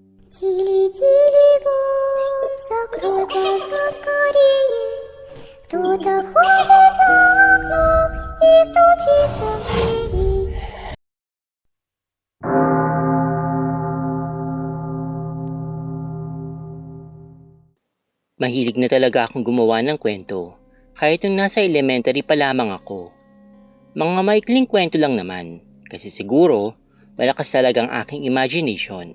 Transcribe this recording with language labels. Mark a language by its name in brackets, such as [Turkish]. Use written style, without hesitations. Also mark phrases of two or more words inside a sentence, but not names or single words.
[Russian] Тили-тили бом, закрой глаза скорее. Кто-то ходит за окном и стучится в двери. [Filipino] Mahilig na talaga akong gumawa ng kwento, kahit nung nasa elementary pa lamang ako. Mga maikling kwento lang naman, kasi siguro, malakas talagang aking imagination.